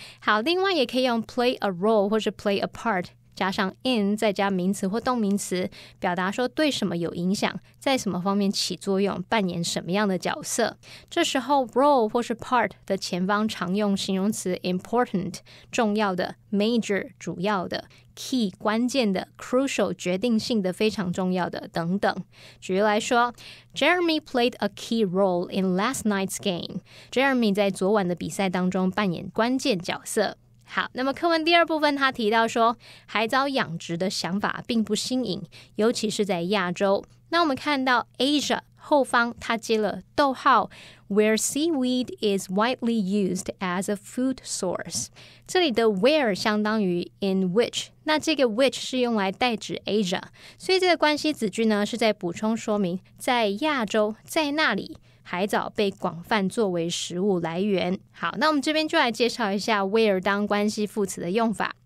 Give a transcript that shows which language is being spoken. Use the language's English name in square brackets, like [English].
[Chinese] 好，另外也可以用 play a role 或是 play a part加上 in 再加名词或动名词，表达说对什么有影响，在什么方面起作用，扮演什么样的角色。这时候 role 或是 part 的前方常用形容词 important 重要的， major 主要的， key 关键的， crucial 决定性的，非常重要的等等。举例来说， [English] Jeremy played a key role in last night's game。 [Chinese] Jeremy 在昨晚的比赛当中扮演关键角色。好，那么课文第二部分他提到说，海藻养殖的想法并不新颖，尤其是在亚洲。那我们看到 [English] Asia [Chinese] 后方他接了逗号 [English] where seaweed is widely used as a food source。 [Chinese] 这里的 where 相当于 in which， 那这个 which 是用来代指 Asia， 所以这个关系子句呢是在补充说明在亚洲，在那里海藻被广泛作为食物来源。好，那我们这边就来介绍一下 where 当关系副词的用法。